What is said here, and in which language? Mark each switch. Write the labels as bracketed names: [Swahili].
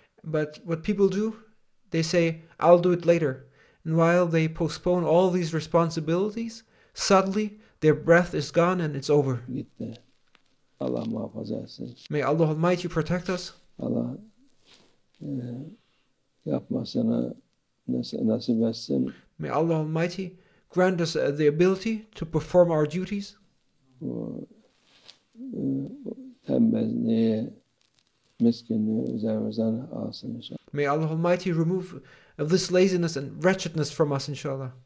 [English] But what people do, they say, I'll do it later. And while they postpone all these responsibilities, suddenly their breath is gone and it's over. [Turkish] Gitti. Allah muhafaza etsin. [English] May Allah Almighty protect us. [Turkish] Allah yapmasını nasip etsin. [English] May Allah Almighty grant us the ability to perform our duties. [Turkish] Tembelliği, miskinliği üzerimizden alsın inşallah. [English] May Allah Almighty remove this laziness and wretchedness from us, inshallah.